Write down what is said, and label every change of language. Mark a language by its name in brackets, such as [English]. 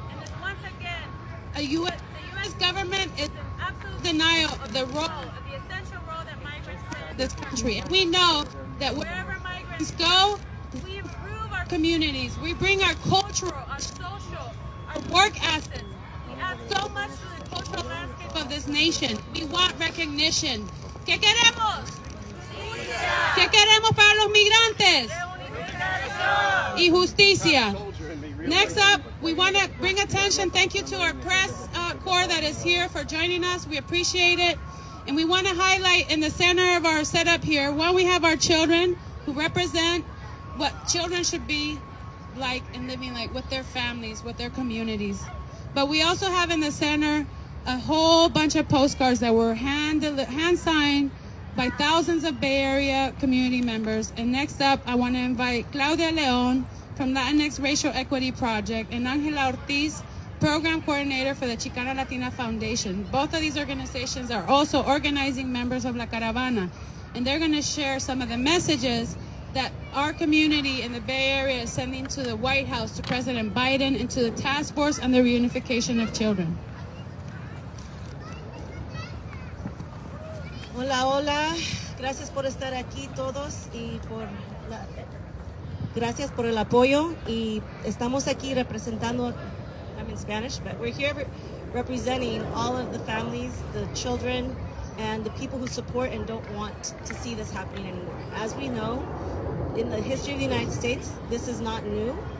[English] And it's once again, the U.S. government is in absolute denial of the essential role that migrants play in this country. And we know that wherever migrants go, we improve our communities. We bring our cultural, our social, our work assets. We add so much to the cultural landscape of this nation. We want recognition. [Spanish] ¿Qué queremos? ¿Qué queremos para los migrantes? Y justicia. [English] Next up, we want to bring attention. Thank you to our press corps that is here for joining us. We appreciate it. And we want to highlight in the center of our setup here, one, we have our children who represent what children should be like and living like with their families, with their communities. But we also have in the center a whole bunch of postcards that were hand signed by thousands of Bay Area community members. And next up, I want to invite Claudia Leon from Latinx Racial Equity Project and Angela Ortiz, Program Coordinator for the Chicano Latina Foundation. Both of these organizations are also organizing members of La Caravana, and they're going to share some of the messages that our community in the Bay Area is sending to the White House, to President Biden, and to the Task Force on the Reunification of Children. [Spanish] Hola, hola. Gracias por estar aquí todos y por Gracias por el apoyo y estamos aquí representando, [English] I'm in Spanish, but we're here representing all of the families, the children, and the people who support and don't want to see this happening anymore. As we know, in the history of the United States, this is not new.